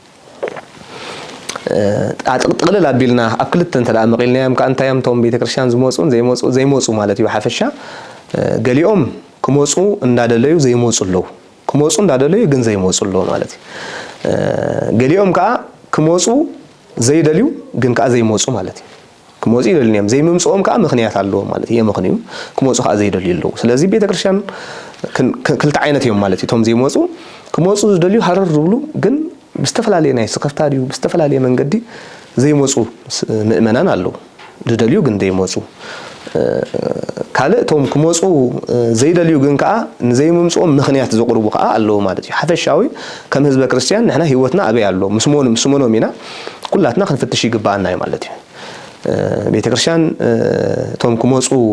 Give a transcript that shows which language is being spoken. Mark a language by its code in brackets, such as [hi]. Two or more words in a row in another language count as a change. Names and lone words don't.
[ti] ጥቅልል ኣቢልና ኣብ ክልተ እንተዳ መቂልናዮም ከዓ እንታይ እዮም ቶም ቤተ ክርስቲያን ዝመፁን ዘይመፁ ማለት እዩ ሓፈሻ ገሊኦም ክሞጹ እንዳደለዩ ዘይሞጹለው ክሞጹ እንዳደለዩ ግን ዘይሞጹለው ማለት ገሊኦም ከአ ክሞጹ ዘይደልዩ ግን ከአ ዘይሞጹ ማለት ክሞጹ ይደልኒም ዘይምምጾም ከአ ምክንያት አለው ማለት የምክንዩ ክሞጹ ከአ ዘይደልዩለው ስለዚህ ቤተክርስቲያን ክልተ ዓይነት እዮም ማለት እቶም ዘይሞጹ ክሞጹ ዝደልዩ ሃረር ዝብሉ ግን ብስተፈላለየ ናይ ስከፍታ ድዩ ብስተፈላለየ መንገዲ ዘይሞጹ ምእመናን አለው ዝደልዩ ግን ዘይሞጹ ካልእቶም ክሞጹ ዘይደልዩ ግን ከአ ንዘይምምጾም ምክንያት ዘቅርቡ ከአ አለው ማለት እዩ ሓፈሻዊ ከም ህዝበ ክርስቲያን ንሕና ህይወትና አበይ አለው ምስሞኖም ኢና ኩላትና ክንፍትሽ ይግባአና ማለት እዩ ቤተክርስቲያን ቶም ክሞጹ